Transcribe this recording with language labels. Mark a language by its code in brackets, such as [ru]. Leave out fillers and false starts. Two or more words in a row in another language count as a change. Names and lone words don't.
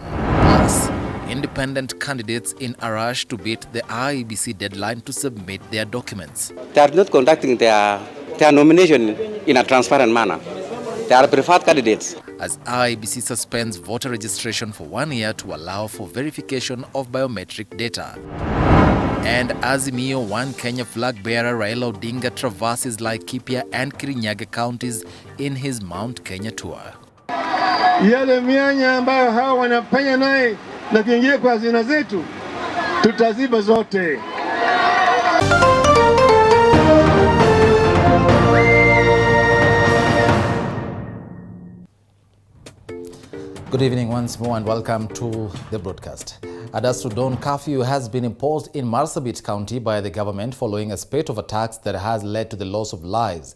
[en] Plus, independent candidates in a rush to beat the IEBC deadline to submit their documents. They are not conducting their nomination in a transparent manner. They are preferred candidates. As IEBC suspends voter registration for 1 year to allow for verification of biometric data. And Azimio One Kenya flag bearer Raila Odinga traverses Laikipia and Kirinyaga counties in his Mount Kenya tour. [sw] Yale mianya ambayo hawa wanapenya naye na kuingia kwa hazina zetu tutaziba zote. [en] Good evening once more and welcome to the broadcast. A dusk to dawn curfew has been imposed in Marsabit County by the government following a spate of attacks that has led to the loss of lives.